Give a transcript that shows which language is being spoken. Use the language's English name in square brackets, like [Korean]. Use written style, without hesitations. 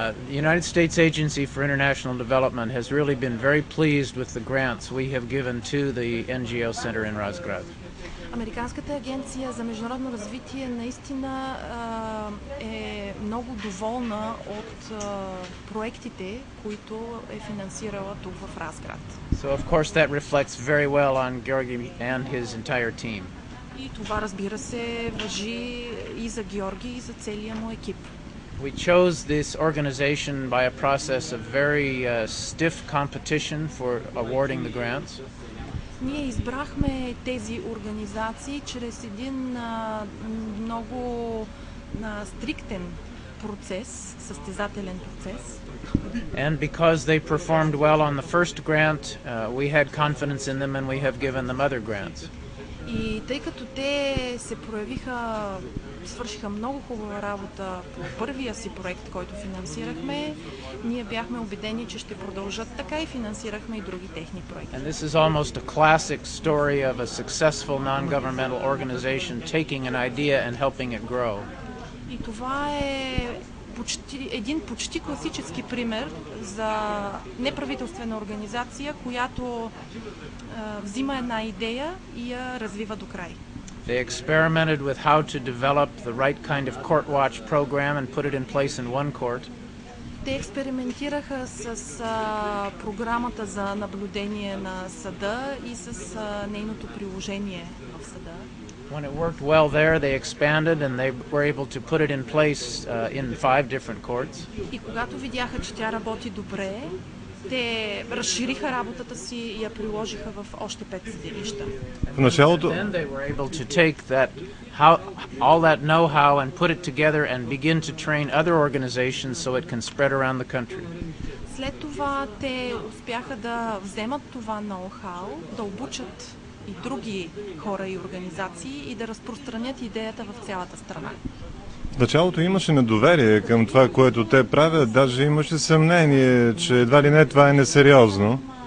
[English] The United States Agency for International Development has really been very pleased with the grants we have given to the NGO Center in Razgrad. [Bulgarian] Американската агенция за международно развитие наистина е много доволна от проектите, които е финансирала тук в Разград. [English] So of course that reflects very well on Georgi and his entire team. [Bulgarian] И това, разбира се, важи и за Георги, и за целия му екип. [English] We chose this organization by a process of very stiff competition for awarding the grants. [Bulgarian] Ние избрахме тези организации чрез един много стриктен процес, състезателен процес. [English] And because they performed well on the first grant, we had confidence in them and we have given them other grants. [Bulgarian] И тъй като те се проявиха, свършиха много хубава работа по първия си проект, който финансирахме, ние бяхме убедени, че ще продължат така и финансирахме и други техни проекти. [English] And this is almost a classic story of a successful non-governmental organization taking an idea and helping it grow. [Bulgarian] И това е един почти класически пример за неправителствена организация, която взима една идея и я развива до край. [English] They experimented with how to develop the right kind of court watch program and put it in place in one court. [Bulgarian] Те експериментираха с програмата за наблюдение на съда и с нейното приложение в съда. [English] When it worked well there, they expanded and they were able to put it in place in 5 different courts. [Bulgarian] И когато видяха, че тя работи добре, те разшириха работата си и я приложиха в още 5 съдилища. В началото [English] Then they were able to take all that know-how and put it together and begin to train other organizations so it can spread around the country. [Bulgarian] След това те успяха да вземат това ноу-хау, да обучат и други хора и организации и да разпространят идеята в цялата страна. В началото имаше недоверие към това, което те правят, даже имаше съмнение, че едва ли не това е несериозно.